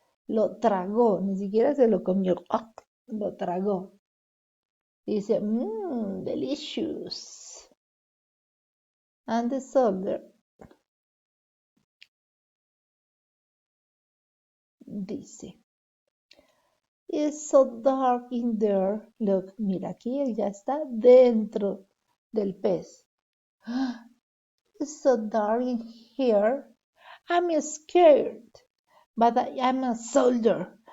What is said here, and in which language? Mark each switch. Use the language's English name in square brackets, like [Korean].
[Spanish] Lo tragó, ni siquiera se lo comió, lo tragó. Dice, [English] delicious. And the soldier [Spanish] dice, [English] it's so dark in there. Look, [Spanish] mira aquí, él ya está dentro del pez. [English] It's so dark in here. I'm scared, but I am a soldier.